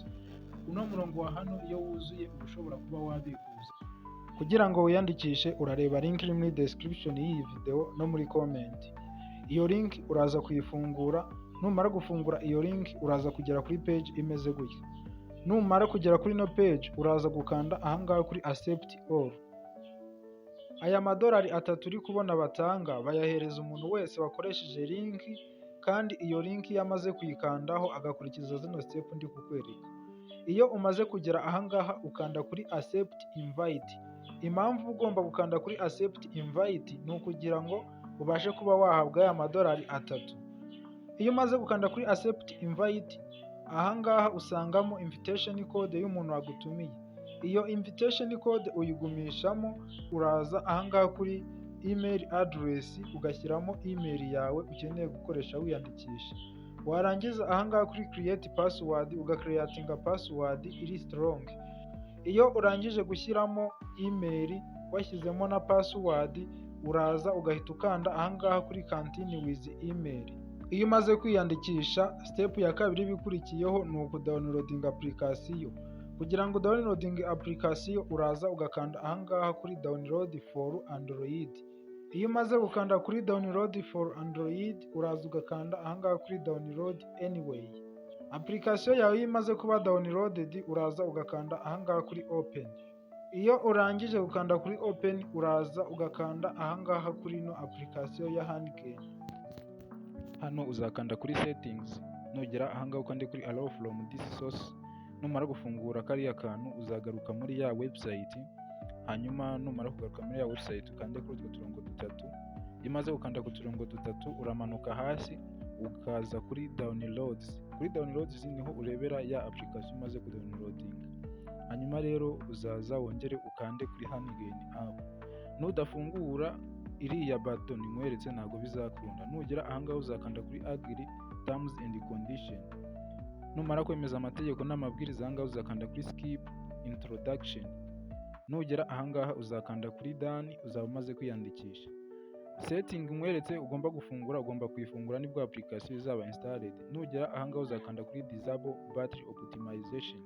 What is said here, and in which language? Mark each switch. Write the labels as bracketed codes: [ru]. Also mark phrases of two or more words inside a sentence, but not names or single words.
[rw] uno murongo wa hano iyo wuzuye ushobora kuba wabikuza. kugira ngo wiyandikishe urareba link iri muri description y'iyi video no muri comment. iyo link uraza kuyifungura, numara gufungura iyo link uraza kugera kuri page imeze gutya. numara kugera kuri no page uraza gukanda ahangaha kuri [en] accept all. [rw] aya madolari 3 uri kubona batanga bayahereza umuntu wese wakoresheje link, kandi iyo link yamaze kuyikandaho agakurikiza zino step ndi kukwereka. iyo umaze kugera ahangaha ukanda kuri [en] accept invite. [rw] impamvu ugomba gukanda kuri [en] accept invite [rw] ni ukugira ngo ubashe kuba wahabwa aya madolari 3. iyo umaze gukanda kuri [en] accept invite [rw] ahangaha usangamo [en] invitation code [rw] y'umuntu wagutumiye. iyo [en] invitation code [rw] uyigumishamo, uraza ahangaha kuri [en] email address [rw] ugashyiramo email yawe ukeneye gukoresha wiyandikisha. warangiza ahangaha kuri [en] create password [rw] ugacreatinga password iri strong. iyo urangije gushyiramo email washyizemo na password uraza ugahita ukanda ahangaha kuri [en] continue with email. [rw] iyo umaze kwiyandikisha step ya kabiri bikurikiyeho ni ukudownloading application. Kugira ngo [en] downloading application [rw] uraza ugakanda ahangaha kuri [en] download for Android. [rw] Iyo umaze gukanda kuri [en] download for Android [rw] uraza ugakanda ahangaha kuri [en] download anyway. [rw] Application yawe iyo imaze kuba downloaded uraza ugakanda ahangaha kuri open. Iyo urangije gukanda kuri open uraza ugakanda ahangaha kuri no application ya Handgain. Hano uzakanda kuri settings, nugera ahangaha ukande kuri [en] allow from this source. [rw] Numara gufungura kariya kantu uzagaruka muri ya website, hanyuma numara kugaruka muri ya website ukande kuri utwo turongo dutatu. Imaze gukanda ku turongo dutatu uramanuka hasi ukaza kuri downloads. Kuri downloads niho urebera ya application umaze kudownloading. Hanyuma rero uzaza wongere ukande kuri Handgain app. Nudafungura iriya button nkweretse ntago bizakunda. Nugera ahangaha uzakanda kuri [en] agree terms and condition. [rw] Numara kwemeza amategeko n'amabwiriza ahangaha uzakanda kuri [en] skip introduction. [rw] Nugera ahangaha uzakanda kuri done, uzaba umaze kwiyandikisha. Setting nkweretse ugomba gufungura, ugomba kuyifungura nibwo application izaba installed. Nugera ahangaha uzakanda kuri [en] disable battery optimization.